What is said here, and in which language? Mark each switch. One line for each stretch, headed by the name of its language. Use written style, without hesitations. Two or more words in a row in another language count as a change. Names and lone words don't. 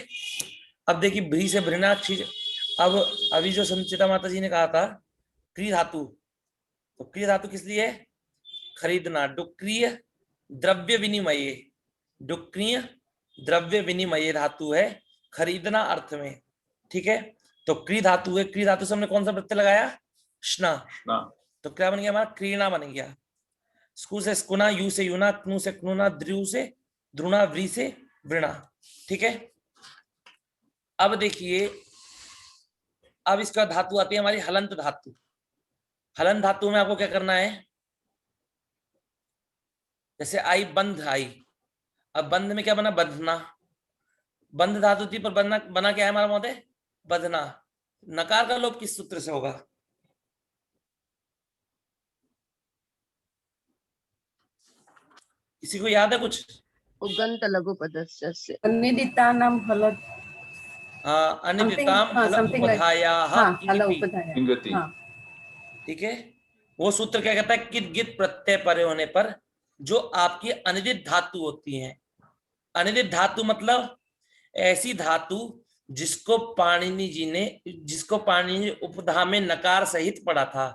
Hindi: अब देखिए व्री से भृणा, अब अभी जो संचिता माता जी ने कहा था क्री धातु, तो क्री धातु किस लिए है? खरीदना,
Sanskrit: डुक्रिय द्रव्य विनिमय, डुक्रिय द्रव्य विनिमय
Hindi: धातु है खरीदना अर्थ में, ठीक है। तो क्री धातु है, क्री धातु से हमने कौन सा प्रत्यय लगाया, श्ना, तो क्या बन गया हमारा, क्रीणा बन गया। स्कू से स्कुना, यू से यूना, क्नु से क्नुना, द्रु से द्रुणा, व्री से वृणा, ठीक है। अब देखिए, अब इसका धातु आती है हमारी हलंत धातु। हलंत धातु में आपको क्या करना है, जैसे आई बंध आई, अब बंध में क्या बना, बंधना, बंध धातु थी पर बना बना क्या है हमारा महोदय, बंधना। नकार का लोप किस सूत्र से होगा, किसी को याद है कुछ,
Sanskrit: उगंत लघु पदस्य से। अनिदितानाम हलत, अनिदिताम हल
English: something like-
Sanskrit: उपधायाः
Hindi: हाँ, हल
Sanskrit: इंगिति, उपधाया, इंगति।
Hindi: हाँ। ठीक है। वो सूत्र क्या कहता है, कित गित प्रत्यय परे होने पर जो आपकी अनिदित धातु होती हैं, अनिदित धातु मतलब ऐसी धातु जिसको पाणिनि जी ने, जिसको पाणिनि जी उपधा में नकार सहित पढ़ा था।